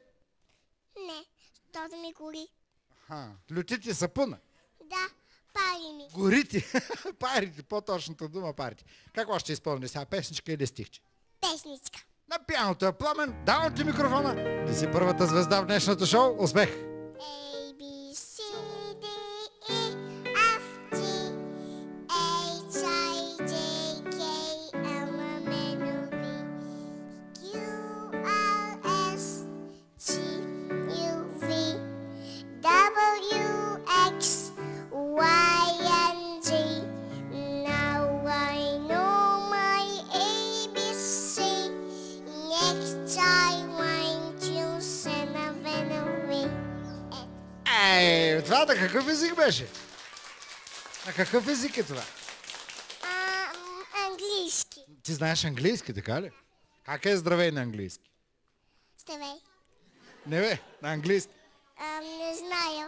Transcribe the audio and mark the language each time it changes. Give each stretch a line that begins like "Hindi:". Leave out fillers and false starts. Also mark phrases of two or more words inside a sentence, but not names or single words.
Bulgarian: Не, защото ми гори. Лютите сапуна. Да, пари ми. Горити. Парите, по-точната дума парите. Какво ще изпълни сега, песничка или стихче? Песничка. На пианото е Пламен, давам ти микрофона. Ти си първата звезда в днешното шоу. Успех!
English: A, B, C, D, E, F, G, H, I, J, K, L, M, N, O, P, Q, R, S, T, U, V, W, X, Y, and Z. Now I know my ABC. Next time I'm choosing a winner.
Bulgarian: Това на какъв език беше? На какъв език е това? Английски. Ти знаеш английски, така ли? Как е здравей на английски? Здравей. Не бе, на английски. Не зная.